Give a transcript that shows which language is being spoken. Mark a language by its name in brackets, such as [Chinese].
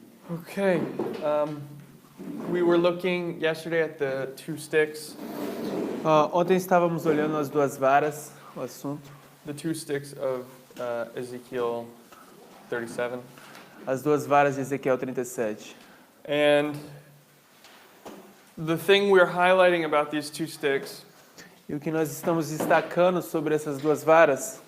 [English] Okay, we were looking yesterday at the two sticks. [Portuguese] Ontem estávamos olhando as duas varas, o assunto. [English] The two sticks of Ezekiel 37. [Portuguese] As duas varas de Ezequiel 37. [English] And the thing we're highlighting about these two sticks [Portuguese] E o que nós estamos destacando sobre essas duas varas